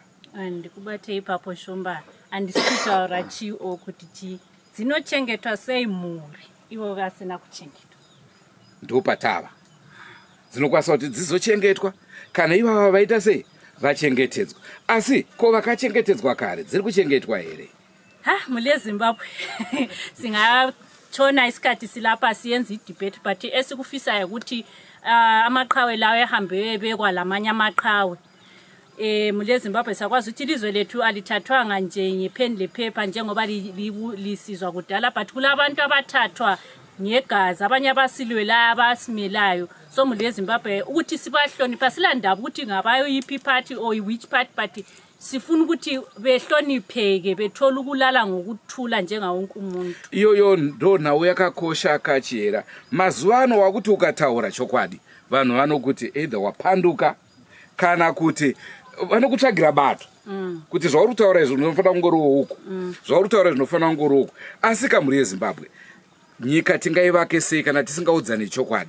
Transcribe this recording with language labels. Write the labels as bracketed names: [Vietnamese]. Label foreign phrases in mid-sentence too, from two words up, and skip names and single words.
[Shona] Ndikubate ipapo Shumba, handisi kutaura chio kuti chii dzinochengetwa sei mhuri ivo vasina kuchengetwa. Ndopatava dzinokwanisa kuti dzizochengetwa kana ivava vaita sei vachengetedzwa. Asi ko vakachengetedzwa kare dziri kuchengetwa here? [North Ndebele] Mule Zimbabwe singachona isikhathi silapha siyenza idebate, but esikufisa ukuthi amaqhawe lawo ehambe ebekwa lamanye amaqhawe. Mule Zimbabwe sakwazi ukuthi ilizwe lethu alithathwanga nje ngepen lephepha njengoba lisizwa kudala, but kulabantu abathathwa ngegazi, abanye abasilwela abasimelayo. So mule Zimbabwe ukuthi sibahlonipha silandaba ukuthi ngabayo yiphi [English] party or which party, [North Ndebele] but sifuna ukuthi behlonipheke bethola ukulala ngokuthula njenga wonke umuntu. [Shona] Iyoyo ndo nhau yakakosha kachera. Mazuano wakuti ukataura chokwadi vanhu vanokuti either wapanduka kana kuti vanokutsvagira bato kuti zvauri kutaura izvo zvinofanira kungoriwo uku, zvauri kutaura zvinofanira kungoriwo uku. Asi kamuri yeZimbabwe nyika tingaivake sei kana tisingaudzani chokwadi?